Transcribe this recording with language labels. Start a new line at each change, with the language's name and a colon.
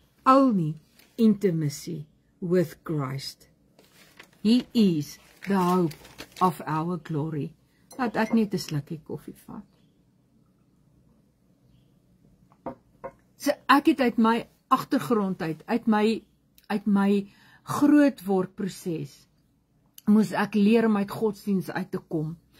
English: Only intimacy with Christ. He is the hope of our glory.
Afrikaans: Laat ek net 'n slukkie koffie vat. So ek het uit my agtergrond uit my grootwordproses moes ek leer om uit godsdiens uit te kom.